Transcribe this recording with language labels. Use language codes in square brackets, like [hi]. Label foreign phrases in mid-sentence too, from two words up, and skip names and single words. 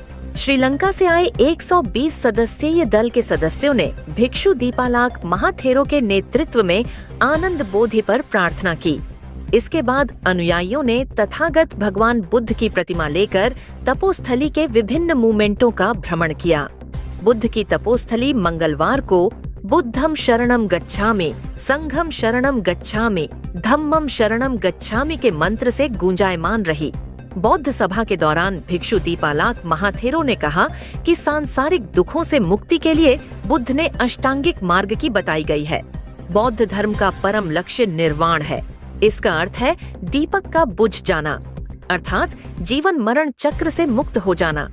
[hi] श्रीलंका से आए 120 सदस्यीय दल के सदस्यों ने भिक्षु दीपालाक महाथेरो के नेतृत्व में आनंद बोधि पर प्रार्थना की। इसके बाद अनुयायियों ने तथागत भगवान बुद्ध की प्रतिमा लेकर तपोस्थली के विभिन्न मूवमेंटों का भ्रमण किया। बुद्ध की तपोस्थली मंगलवार को [pi] बुद्धम शरणम गच्छामि, संघम शरणम गच्छामि, धम्मम शरणम गच्छामि [hi] के मंत्र से गूंजायमान रही। बौद्ध सभा के दौरान भिक्षु दीपालाक महाथेरो ने कहा कि सांसारिक दुखों से मुक्ति के लिए बुद्ध ने अष्टांगिक मार्ग की बताई गई है। बौद्ध धर्म का परम लक्ष्य निर्वाण है। इसका अर्थ है दीपक का बुझ जाना, अर्थात जीवन मरण चक्र से मुक्त हो जाना।